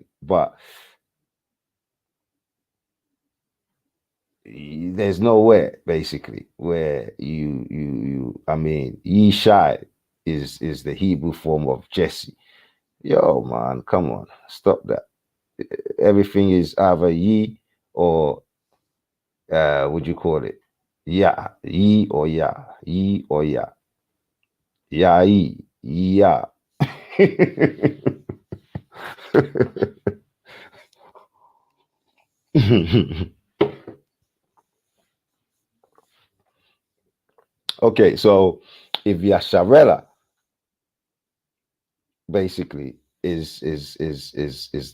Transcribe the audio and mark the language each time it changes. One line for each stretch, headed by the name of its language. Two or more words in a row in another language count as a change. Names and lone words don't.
English: But there's nowhere basically where I mean, Yishai is the Hebrew form of Jesse. Yo, man, come on, stop that. Everything is either Ye or would you call it? Yeah, Ye or Ya, Ye or Ya, Ya Ye, Ya. Okay, so if Yasharela basically is